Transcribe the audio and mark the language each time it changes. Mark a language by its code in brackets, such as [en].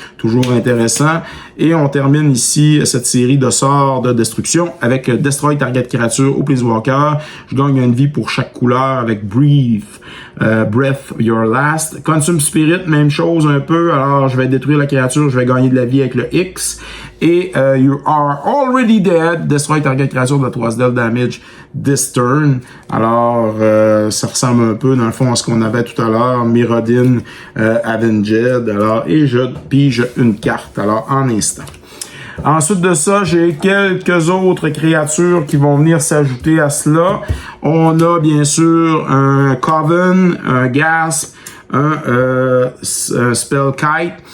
[fr] Toujours intéressant. Et on termine ici cette série de sorts de destruction avec [en] Destroy Target Creature [fr] ou Planeswalker. Je gagne une vie pour chaque couleur avec Breath Your Last. Consume Spirit, même chose un peu. Alors, je vais détruire la créature, je vais gagner de la vie avec le X. Et You Are Already Dead. [en] Destroy Target Creature that was dealt damage this turn. [fr] Alors, ça ressemble un peu, dans le fond, à ce qu'on avait tout à l'heure. Mirrodin, Avenged. Alors, et je pige une carte. Alors, en instant. Ensuite de ça, j'ai quelques autres créatures qui vont venir s'ajouter à cela. On a, bien sûr, un Coven, un Gasp, un Spellkite.